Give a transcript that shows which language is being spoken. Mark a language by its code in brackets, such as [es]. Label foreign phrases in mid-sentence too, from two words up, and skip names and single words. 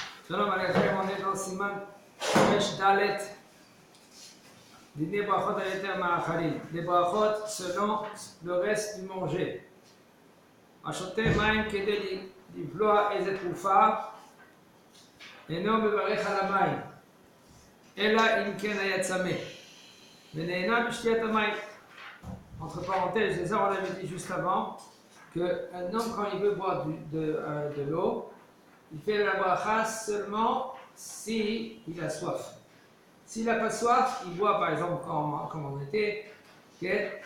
[he] שלום עליכם, [fr] on est dans [he] סימן ריש דלת. דיני ברכות על יתר מאכלים. [fr] Les brachot selon le reste du manger. [he] Achote מים כדי לבלוע איזה תרופה, אינו מברך על המים, אלא אם כן היה צמא, ונהנה בשתיית המים. [fr] Entre parenthèses, c'est ça on l'avait dit juste avant, qu'un homme quand il veut boire de l'eau, il fait la bracha seulement si il a soif. S'il n'a pas soif, il boit par exemple comme en été, okay?